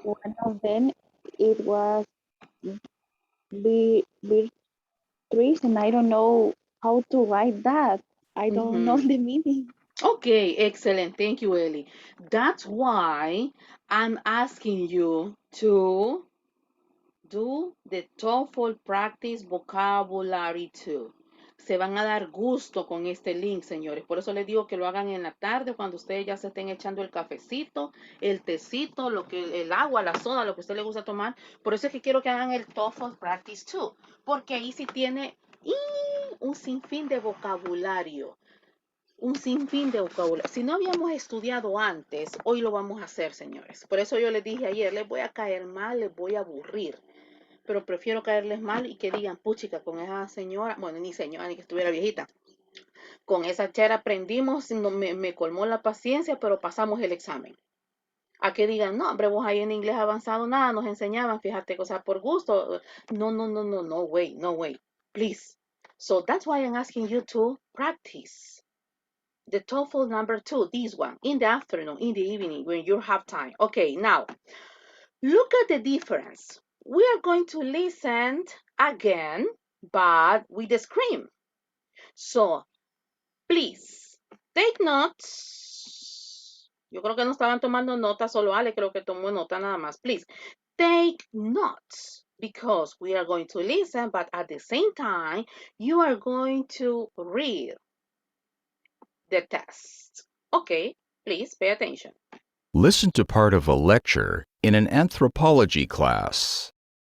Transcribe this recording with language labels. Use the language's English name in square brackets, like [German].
[English] One of them, it was be trees, and I don't know how to write that. I don't know Mm-hmm. the meaning. Okay, excellent. Thank you, Ellie. That's why I'm asking you to do the TOEFL practice vocabulary too. [Spanish] Se van a dar gusto con este link, señores. Por eso les digo que lo hagan en la tarde cuando ustedes ya se estén echando el cafecito, el tecito, el agua, la soda, lo que a usted le gusta tomar. Por eso es que quiero que hagan el [English] TOEFL practice too, [Spanish] porque ahí sí tiene un sinfín de vocabulario. Un sinfín de vocabulario. Si no habíamos estudiado antes, hoy lo vamos a hacer, señores. Por eso yo les dije ayer, les voy a caer mal, les voy a aburrir. Pero prefiero caerles mal y que digan, puchica, con esa señora, bueno, ni señora, ni que estuviera viejita, con esa chera aprendimos, no, me colmó la paciencia, pero pasamos el examen. A que digan, no, hombre, vos ahí en inglés avanzado nada, nos enseñaban, fíjate, cosas por gusto. [English] No way, please. So that's why I'm asking you to practice the TOEFL number 2, this one, in the afternoon, in the evening, when you have time. Okay, now, look at the difference. We are going to listen again, but with the screen. So, please, take notes. [Spanish] Yo creo que no estaban tomando notas, solo Ale creo que tomó nota nada más. [English] Please, take notes because we are going to listen, but at the same time, you are going to read the test. Okay, please pay attention. Listen to part of a lecture in an anthropology class.